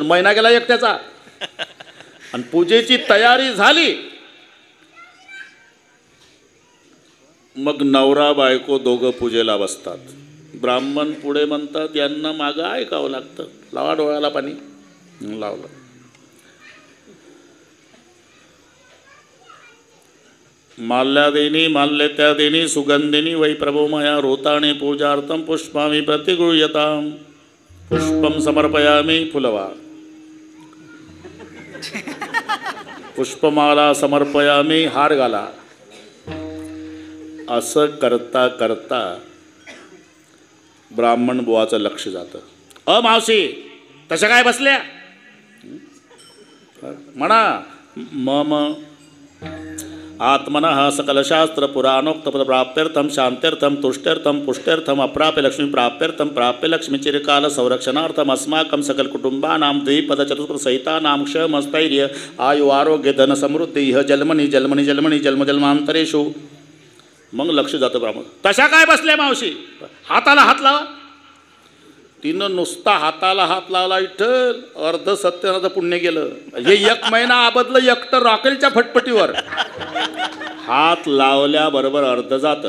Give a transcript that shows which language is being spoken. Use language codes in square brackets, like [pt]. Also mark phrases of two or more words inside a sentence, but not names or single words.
[mr] महिना गेला एकट्याचा. आणि पूजेची तयारी झाली. मग नवरा बायको दोघं पूजेला बसतात. ब्राह्मण पुढे म्हणतात यांना मागं ऐकावं लागतं. लावा डोळ्याला पाणी. लावलं. [sa] माल्यादेनी माल्यत्यादेनी सुगंधिनी वै प्रभो मया रोताणे पूजार्थं पुष्पामि प्रतिगृह्यताम्. पुष्पं समर्पयामि. फुलवा. पुष्पमाला समर्पयामि. [mr] हार घाला. असं करता करता ब्राह्मण बुवाचं लक्ष जातं. मावशी तशा काय बसल्या म्हणा. [sa] मम आत्मनः सकलशास्त्र पुराणोक्तपद प्राप्त्यर्थं शान्त्यर्थं तुष्ट्यर्थं पुष्ट्यर्थं अप्राप्य लक्ष्मी प्राप्त्यर्थं प्राप्य लक्ष्मी चिरकाल संरक्षणार्थं अस्माकं सकलकुटुंबानां द्विपदचतुष्पदसहितानां क्षमस्थैर्य आयु आरोग्य धन समृद्धी इह जन्मनि जन्मनि जन्मनि जन्मजन्मांतरेषु. [mr] मग लक्ष जातं ब्राह्मण. तशा काय बसल्या मावशी. हाताला हात लावा. तिनं नुसता हाताला हात लावला. विठ्ठल अर्ध सत्यनाचं पुण्य गेलं. हे 1 महिना आबदलं एकटं रॉकेलच्या फटफटीवर. हात लावल्याबरोबर अर्ध जातं.